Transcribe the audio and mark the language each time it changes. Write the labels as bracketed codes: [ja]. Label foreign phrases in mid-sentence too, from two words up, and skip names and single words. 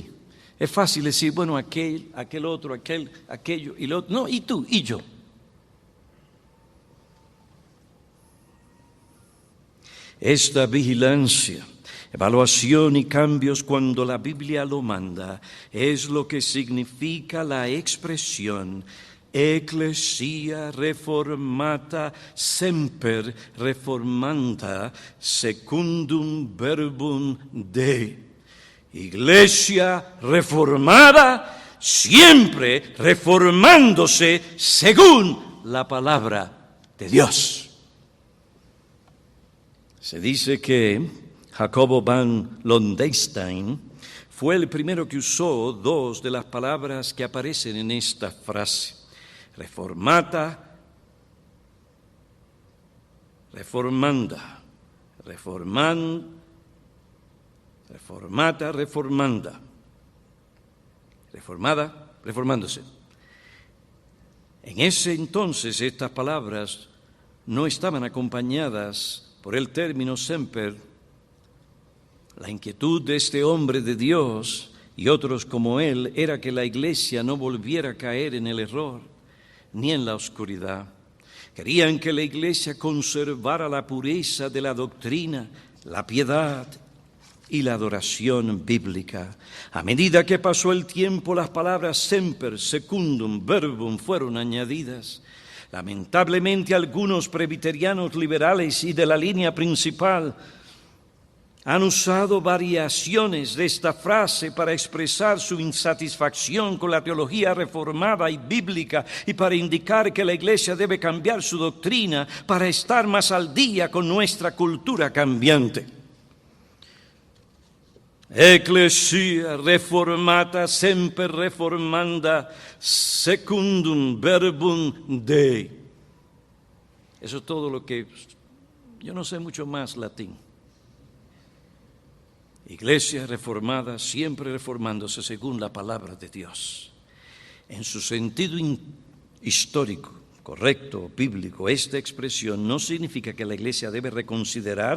[es] Es fácil decir, bueno, aquel otro, aquello y lo otro. No, y tú, y yo. Esta vigilancia, evaluación y cambios cuando la Biblia lo manda es lo que significa la expresión [la] Ecclesia reformata semper reformanda secundum verbum Dei. [es] Iglesia reformada siempre reformándose según la palabra de Dios. Se dice que Jacobo van Lodenstein fue el primero que usó dos de las palabras que aparecen en esta frase. [la] Reformata, reformanda, reformata, reformanda, [es] reformada, reformándose. En ese entonces estas palabras no estaban acompañadas por el término semper. La inquietud de este hombre de Dios y otros como él era que la iglesia no volviera a caer en el error ni en la oscuridad. Querían que la iglesia conservara la pureza de la doctrina, la piedad y la adoración bíblica. A medida que pasó el tiempo, las palabras [la] semper, secundum, verbum [es] fueron añadidas. Lamentablemente, algunos presbiterianos liberales y de la línea principal han usado variaciones de esta frase para expresar su insatisfacción con la teología reformada y bíblica y para indicar que la iglesia debe cambiar su doctrina para estar más al día con nuestra cultura cambiante. [la] Ecclesia reformata semper reformanda secundum verbum Dei. [es] Eso es todo lo que... Yo no sé mucho más latín. Iglesia reformada, siempre reformándose según la palabra de Dios. En su sentido histórico, correcto, bíblico, esta expresión no significa que la iglesia debe reconsiderar